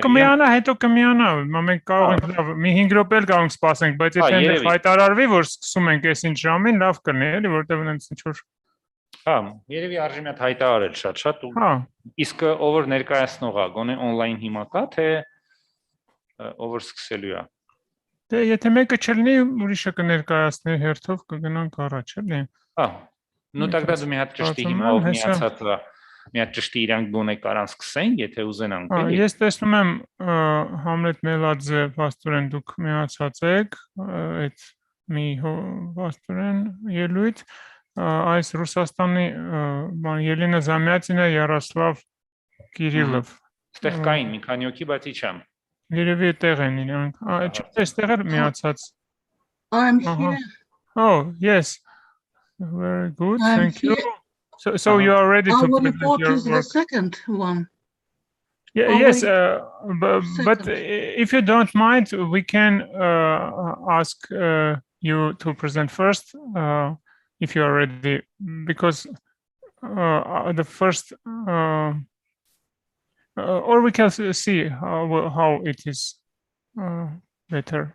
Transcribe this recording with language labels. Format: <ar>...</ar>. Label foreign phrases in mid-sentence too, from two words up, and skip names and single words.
<hy>կմիանա, հետո կմիանա, մենք կարող ենք մի 5 րոպե էլ կարող ենք սպասենք, բայց եթե այնտեղ հայտարարվի, որ սկսում ենք այսինչ ժամին, լավ կլինի, էլի, որտեղ ունենք ինչ-որ։ Հա, երևի արժի մի հատ հայտարարել շատ ու իսկ ով որ ներկայացնող է, գոնե on-line հիմա կա, թե ով որ սկսելու է։ Դե եթե մեկը չլինի, ուրիշը կներկայացնի հերթով կգնանք առաջ, էլի։ Հա,</hy> <ru>ну тогда</ru> <hy>դու մի հատ ճշտի հիմա ով միացած է, մի հատ ճշտի իրանք գոնե կարան սկսեն, եթե ուզենան, էլի։ Ես տեսնում եմ Համլետ Մելաձե, Վաստուրեն դուք միացած եք, այդ մի Վաստուրեն ելույթ, այս Ռուսաստանի Ելենա Զամյատինը, Յարոսլավ Կիրիլով։ Ստեղ կային մի քանի հոգի, բայց իջան։ Երևի այդտեղ են իրանք։ Չէ, այստեղ էր միացած։</hy> <en>I'm here. Oh, yes. Very good. Thank you. So you are ready to Our present report your is the work. second one. Yes, but if you don't mind, we can ask you to present first, if you are ready, because the first, or we can see how it is better.</en>